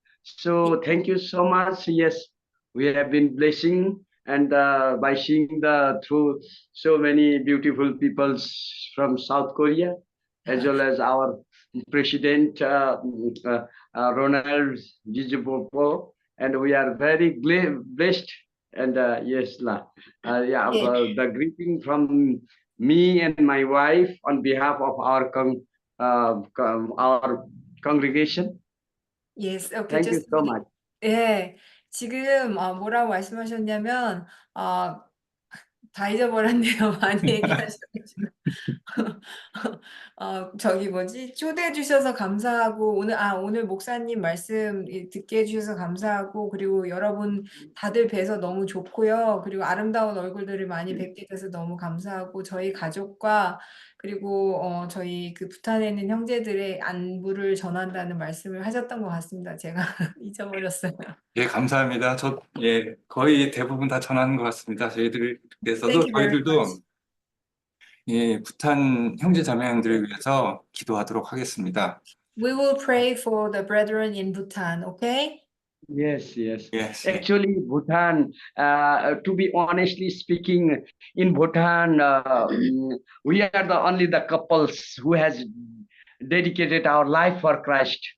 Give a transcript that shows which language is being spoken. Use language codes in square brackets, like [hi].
[en] So thank you so much. Yes, we have been blessing and by seeing through so many beautiful people from South Korea, as well as our President Ronald Jijibopo, and we are very blessed. And yes, the greeting from me and my wife on behalf of our congregation. Yes, okay, Thank you so much. [ko] 예, 지금 뭐라고 말씀하셨냐면 다 잊어버렸네요. 많이 얘기하셔가지고 저기 뭐지? 초대해 주셔서 감사하고 오늘 목사님 말씀 듣게 해 주셔서 감사하고 그리고 여러분 다들 뵈서 너무 좋고요. 그리고 아름다운 얼굴들을 많이 뵙게 돼서 너무 감사하고 저희 가족과 그리고 저희 그 부탄에 있는 형제들의 안부를 전한다는 말씀을 하셨던 것 같습니다. 제가 잊어버렸어요. 예, 감사합니다. 예, 거의 대부분 다 전하는 것 같습니다. 저희들께서도, [en] Thank you very much. [ko] 저희들도, 예, 부탄 형제 자매님들을 위해서 기도하도록 하겠습니다. [en] We will pray for the brethren in Bhutan, okay? Yes, yes. Yes. Actually, Bhutan, to be honestly speaking, in Bhutan, we are only the couples who has dedicated our life for Christ.